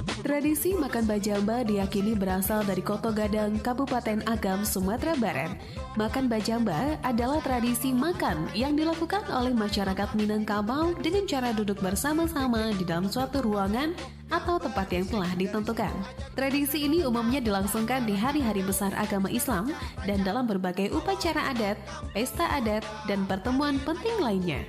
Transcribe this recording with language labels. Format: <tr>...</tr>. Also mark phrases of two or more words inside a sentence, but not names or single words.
<id>Tradisi makan bajamba diyakini berasal dari Koto Gadang, Kabupaten Agam, Sumatera Barat. Makan bajamba adalah tradisi makan yang dilakukan oleh masyarakat Minangkabau dengan cara duduk bersama-sama di dalam suatu ruangan atau tempat yang telah ditentukan. Tradisi ini umumnya dilangsungkan di hari-hari besar agama Islam dan dalam berbagai upacara adat, pesta adat, dan pertemuan penting lainnya.</id>